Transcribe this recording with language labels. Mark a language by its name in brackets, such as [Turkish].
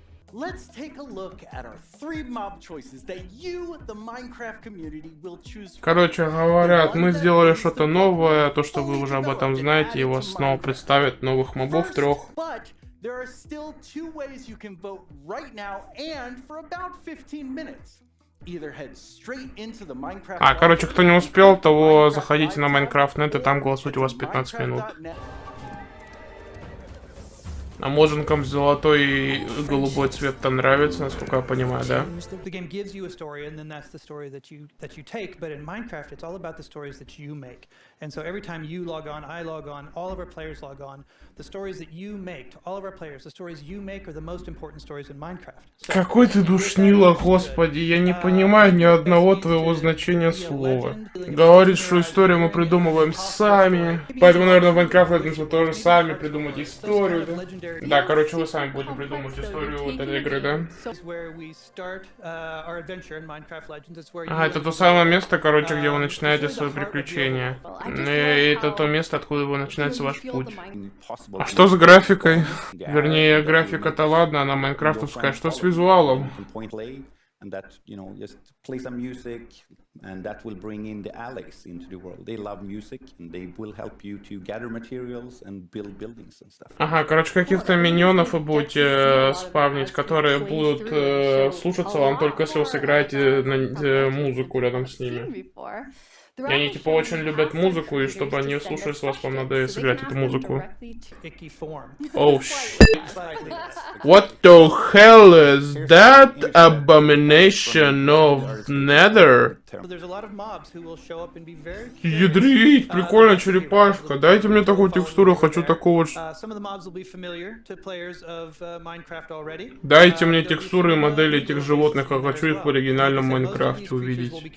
[English] Let's take a look at our 3 mob choices that you, the Minecraft community, will choose. [Russian] Короче, говорят, мы сделали что-то новое, то, что вы уже об этом знаете, его снова представят новых мобов 3. [English] There are still 2 ways you can vote right now and for about 15 minutes. Either head straight into the Minecraft. [Russian] А, короче, кто не успел, того заходите на Minecraft.net и там голосуйте, у вас 15 минут. А моженкам золотой и голубой цвет-то нравится, насколько я понимаю, да? [English] The game gives you a story, and then that's the story that you take. But in Minecraft, it's all about the stories that you make. And so every time you log on, I log on, all of our players log on. The stories that you make, to all of our players, the stories you make are the most important stories in Minecraft. So, [Russian] Какой ты душнила, господи, я не понимаю ни одного твоего значения слова. Говорит, что историю мы придумываем сами, поэтому, наверное, в Minecraft Legends вы тоже сами придумаете историю, да? Да, короче, вы сами будете придумывать историю вот этой игры, да? [English] is where we start our adventure in Minecraft Legends. It's where [Russian] А, это то самое место, короче, где вы начинаете свои приключения. И это то место, откуда вы начинается ваш путь. А что с графикой? Вернее, графика-то ладно, она майнкрафтовская. Что с визуалом? [English] And that, you know, just play some music, and that will bring in the allies into the world. They love music, and they will help you to gather materials and build buildings and stuff. [Russian] Ага, короче, каких-то миньонов вы будете спавнить, которые будут слушаться вам только если вы сыграете музыку рядом с ними. И они типа очень любят музыку, и чтобы они слушались вас, вам надо сыграть эту музыку. [English] icky form. Oh shit. What the hell is that abomination of Nether? So there's a lot of mobs who will show up and be very [Russian] Ядрить, прикольная черепашка. Дайте мне такую текстуру, хочу такого. [English] Some of the mobs will be familiar to players of Minecraft already. [Russian] Дайте мне текстуры и модели этих животных, я хочу их в оригинальном Майнкрафте увидеть.